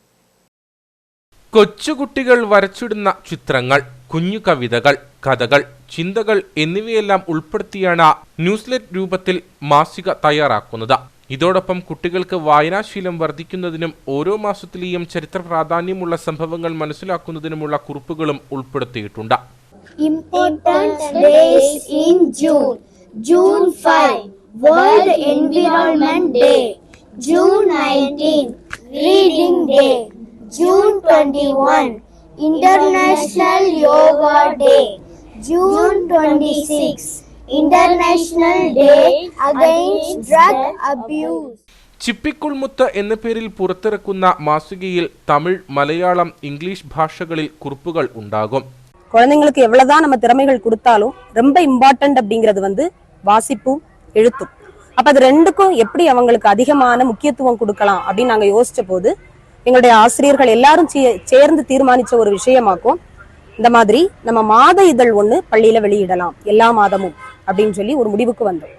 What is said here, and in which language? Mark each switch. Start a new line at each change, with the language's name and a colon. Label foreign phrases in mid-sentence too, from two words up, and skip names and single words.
Malayalam: കൊച്ചുകുട്ടികൾ വരച്ചിടുന്ന ചിത്രങ്ങൾ, കുഞ്ഞു കവിതകൾ, കഥകൾ, ചിന്തകൾ എന്നിവയെല്ലാം ഉൾപ്പെടുത്തിയാണ് ന്യൂസ്ലെറ്റ് രൂപത്തിൽ മാസിക തയ്യാറാക്കുന്നത്. ഇതോടൊപ്പം കുട്ടികൾക്ക് വായനാശീലം വർദ്ധിക്കുന്നതിനും ഓരോ മാസത്തിലെയും ചരിത്ര പ്രാധാന്യമുള്ള സംഭവങ്ങൾ മനസ്സിലാക്കുന്നതിനുമുള്ള കുറിപ്പുകളും ഉൾപ്പെടുത്തിയിട്ടുണ്ട്.
English: Important days in June. June 5, World Environment Day. June 19, Reading Day. June 21, International Yoga Day. June 26, International Day Against Drug Abuse.
Malayalam: ചിപ്പിക്കുൾ മുത്ത് എന്ന പേരിൽ പുറത്തിറക്കുന്ന മാസികയിൽ തമിഴ്, മലയാളം, இங்கிலீஷ் ഭാഷകളിൽ കുറിപ്പുകൾ ഉണ്ടാകും.
Tamil: குழந்தைங்களுக்கு எவ்வளவுதான் நம்ம திறமைகள் கொடுத்தாலும் ரொம்ப இம்பார்ட்டன்ட் அப்படிங்கிறது வாசிப்பும் எழுத்தும். அப்ப அது ரெண்டுக்கும் எப்படி அவங்களுக்கு அதிகமான முக்கியத்துவம் கொடுக்கலாம் அப்படின்னு நாங்க யோசிச்ச போது எங்களுடைய ஆசிரியர்கள் எல்லாரும் சேர்ந்து தீர்மானிச்ச ஒரு விஷயமாக்கும் இந்த மாதிரி நம்ம மாத இதழ் ஒண்ணு பள்ளியில வெளியிடலாம் எல்லா மாதமும் அப்படின்னு சொல்லி ஒரு முடிவுக்கு வந்தோம்.